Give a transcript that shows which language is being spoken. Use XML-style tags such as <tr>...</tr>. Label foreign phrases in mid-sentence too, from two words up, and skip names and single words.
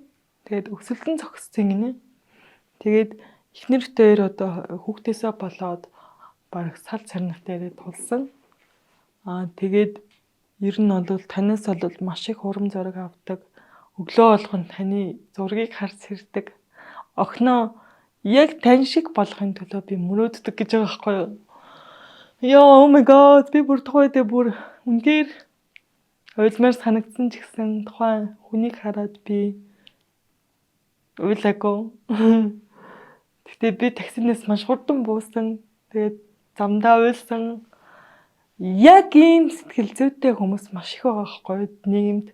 <mn>Тэгээд өсөлтөн зогссон гинэ. Тэгээд эхнэртэй одоо хүүхдээсээ болоод бараг сал царнах дээрээ тулсан. Тэгээд ер нь бол танаас бол маш их урам зориг авдаг. Өглөө болгон таны зургийг харж сэрдэг. Охиноо яг тань шиг болохын төлөө би мөрөөддөг гэж байгаа байхгүй юу? Яа,</mn> <en>oh my god,</en> <mn>би бүр тухайдаа бүр үнээр Уйлмаар санагдсан ч гэсэн тухайн хүнийг хараад би уйлаагүй. Гэтэ би таксинаас маш хурдан буусан. Тэгээд замдаа уйлсан. Яг ийм сэтгэл зүйтэй хүмүүс маш их байгаа байхгүй нийгэмд.</mn>